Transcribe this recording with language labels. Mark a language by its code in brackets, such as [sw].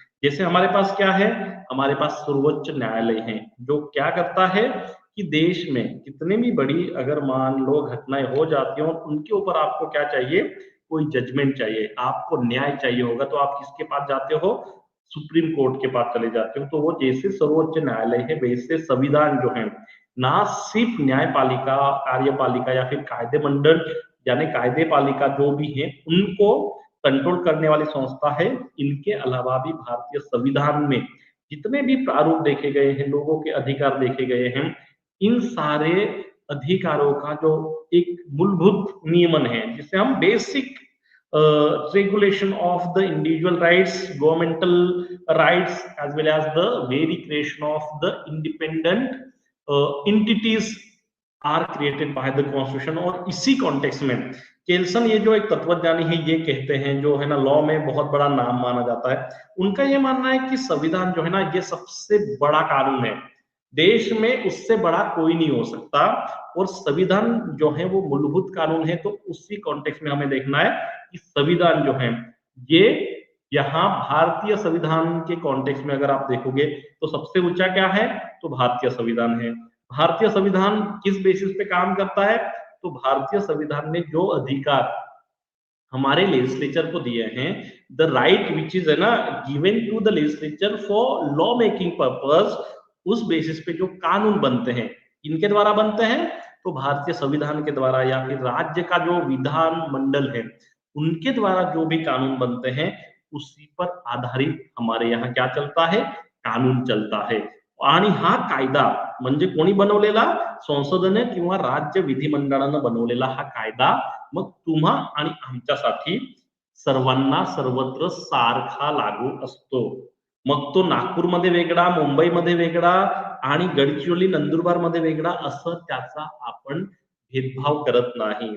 [hi] जैसे हमारे पास क्या है, हमारे पास सर्वोच्च न्यायालय है जो क्या करता है कि देश में कितने भी बड़ी अगर मान लो घटनाएं हो जाती हो, उनके ऊपर आपको क्या चाहिए, कोई जजमेंट चाहिए, आपको न्याय चाहिए होगा तो आप किसके पास जाते हो, सुप्रीम कोर्ट के पास चले जाते हो। तो वो जैसे सर्वोच्च न्यायालय है वैसे संविधान जो है ना सिर्फ न्यायपालिका, कार्यपालिका या फिर कायदे मंडल यानी कायदे पालिका जो भी है उनको कंट्रोल करने वाली संस्था है। इनके अलावा भी भारतीय संविधान में जितने भी प्रारूप देखे गए हैं, लोगों के अधिकार देखे गए हैं, इन सारे अधिकारों का जो एक मूलभूत नियमन है जिसे हम basic [en] regulation of the individual rights, governmental rights, as well as the very creation of the independent entities are created by the constitution। [hi] और इसी कॉन्टेक्स्ट में केल्सन, ये जो एक तत्वज्ञानी है, ये कहते हैं, जो है ना लॉ में बहुत बड़ा नाम माना जाता है, उनका ये मानना है कि संविधान जो है ना ये सबसे बड़ा कानून है, देश में उससे बड़ा कोई नहीं हो सकता। और संविधान जो है वो मूलभूत कानून है। तो उसी कॉन्टेक्स्ट में हमें देखना है कि संविधान जो है ये यहाँ भारतीय संविधान के कॉन्टेक्स्ट में अगर आप देखोगे तो सबसे ऊंचा क्या है, तो भारतीय संविधान है। भारतीय संविधान किस बेसिस पे काम करता है, तो भारतीय संविधान ने जो अधिकार हमारे लेजिस्लेचर को दिए हैं, [en] the right which is [hi] है ना [en] given to the legislature for law making purpose, [hi] उस बेसिस पे जो कानून बनते हैं इनके द्वारा बनते हैं, तो भारतीय संविधान के द्वारा या फिर राज्य का जो विधान मंडल है उनके द्वारा जो भी कानून बनते हैं उसी पर आधारित हमारे यहाँ क्या चलता है, कानून चलता है। [mr] आणि हा कायदा म्हणजे कोणी बनवलेला, संसदेने किंवा राज्य विधिमंडळानं बनवलेला हा कायदा मग तुम्हा आणि आमच्यासाठी सर्वांना सर्वत्र सारखा लागू असतो। मग तो नागपूरमध्ये वेगळा, मुंबईमध्ये वेगळा आणि गडचिरोली नंदुरबारमध्ये वेगळा असं त्याचा आपण भेदभाव करत नाही।